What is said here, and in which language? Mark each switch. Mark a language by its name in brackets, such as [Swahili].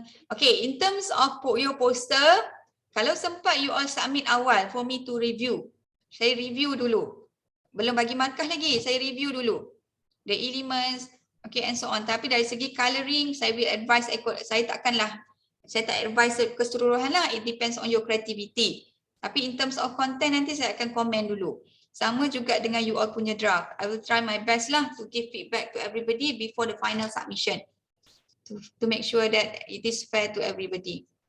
[English] Okay, in terms of your poster, kalau sempat you all submit awal for me to review. [Malay] Saya review dulu. Belum bagi markah lagi, saya review dulu. The elements, okay, and so on. Tapi dari segi colouring, saya will advise, saya tak advise keseluruhan lah. [English] It depends on your creativity. [Malay] Tapi in terms of content nanti saya akan komen dulu. Sama juga dengan you all punya draft. [English] I will try my best lah to give feedback to everybody before the final submission. To make sure that it is fair to everybody.